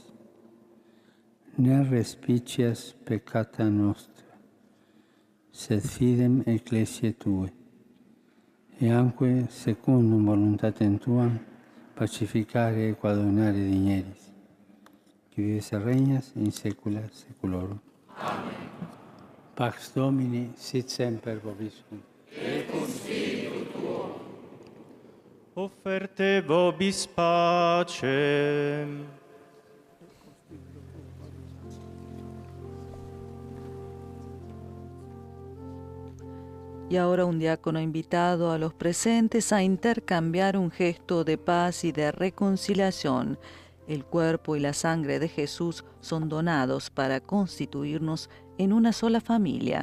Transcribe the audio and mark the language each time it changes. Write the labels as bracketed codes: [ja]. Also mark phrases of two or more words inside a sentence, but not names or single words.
[la] Ne respicias peccata nostra, sed fidem ecclesiae Tue, e anque secundum voluntatem Tuam pacificare e coadunare digneris, qui vives et regnas in saecula saeculorum. Amen. Pax Domini sit semper vobiscum. Et cum spiritu tuo. Offerte vobis pacem. [es] Y ahora un diácono invitado a los presentes a intercambiar un gesto de paz y de reconciliación. El cuerpo y la sangre de Jesús son donados para constituirnos en una sola familia.